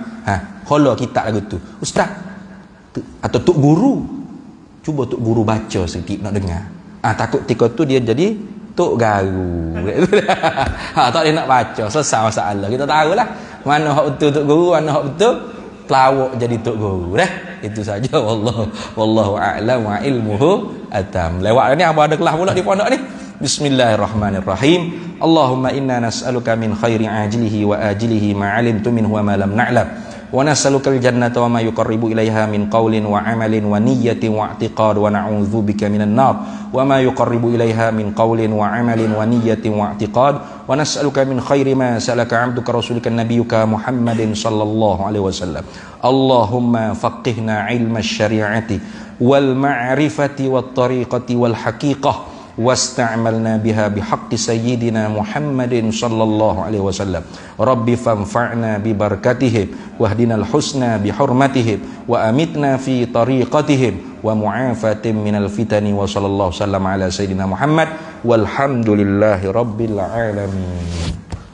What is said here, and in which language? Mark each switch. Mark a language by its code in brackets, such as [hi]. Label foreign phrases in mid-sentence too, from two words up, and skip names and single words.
[ms] Hola kitab lagu tu. Ustaz atau Tok Guru. Cuba Tok Guru baca sikit nak dengar. Takut ketika tu dia jadi Tok Garu. Tak boleh nak baca, selesai masalah. Kita tahulah mana hak betul Tok Guru, mana hak betul pelawak jadi Tok Guru. Itu saja. [ar] والله أعلم وعلمه أتم. [ms] Lewat ni apa ada kelas pula di pondok ni. [ar] بسم الله الرحمن الرحيم. اللهم إنا نسألك من خيره عاجله وآجله ما علمنا منه وما لم نعلم. ونسألك الجنة وما يقرب إليها من قول وعمل ونية واعتقاد ونعوذ بك من النار وما يقرب إليها من قول وعمل ونية واعتقاد ونسألك من خير ما سألك عبدك رسولك نبيك محمد صلى الله عليه وسلم. اللهم فقهنا علم الشريعة والمعرفة والطريقة والحقيقة واستعملنا بها بحق سيدنا محمد صلى الله عليه وسلم رب فانفعنا ببركتهم واهدنا الحسنى بحرمتهم وأمتنا في طريقتهم ومعافاة من الفتن وصلى الله وسلم على سيدنا محمد والحمد لله رب العالمين.